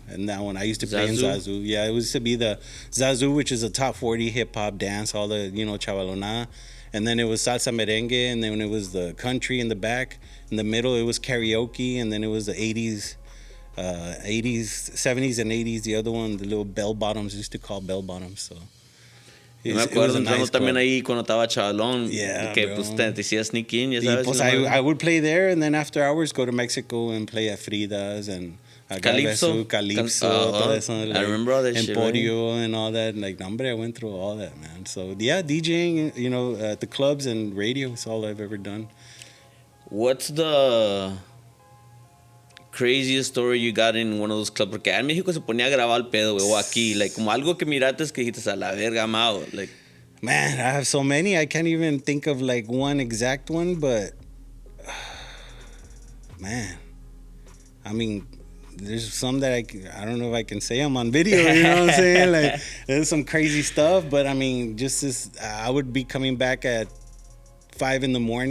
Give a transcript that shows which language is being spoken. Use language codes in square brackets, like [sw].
[en] And that one I used to play in Zazu. Yeah, it used to be the Zazu, which is a top 40 hip hop dance, all the, you know, chavalona. And then it was salsa merengue, and then it was the country in the back. In the middle, it was karaoke, and then it was the 80s, 70s and 80s. The other one, the little bell bottoms, used to call bell bottoms. So [es] me acuerdo entrando también ahí cuando estaba chavalón, que [en] bro. [es] Pues te hacía [en] sneak in, [es] ya sabes. [en] Pues I would play there, and then after hours go to Mexico and play at Fridas and Calipso, [es] todo eso, [en] like, I remember all that shit. Emporio and all that. Like, hombre, I went through all that, man. So yeah, DJing, you know, at the clubs and radio is all I've ever done. What's the craziest story you got in one of those clubs? [es] Porque en México se ponía a grabar el pedo, güey, o aquí, like, como algo que miraste que dijiste a la verga, [en] I'm out, like. Man, I have so many. I can't even think of like one exact one, but man, I mean, there's some that I don't know if I can say them on video, you know what I'm saying? Like, there's some crazy stuff, but I mean, just this, I would be coming back at 5 a.m.